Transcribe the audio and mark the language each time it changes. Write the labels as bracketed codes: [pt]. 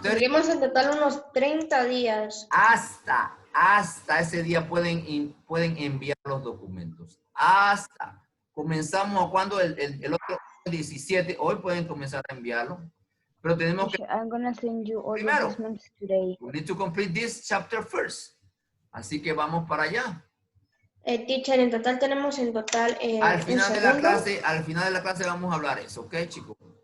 [es] Tenemos en total unos 30 días. Hasta ese día pueden enviar los documentos. Hasta. Comenzamos cuando el otro 17, hoy pueden comenzar a enviarlo. Pero tenemos que... [en] I'm gonna send you all [es] primero, [en] the assessments today. We need to complete this chapter first. [es] Así que vamos para allá. Teacher, en total tenemos al final de la clase vamos a hablar eso, ¿ok, chicos?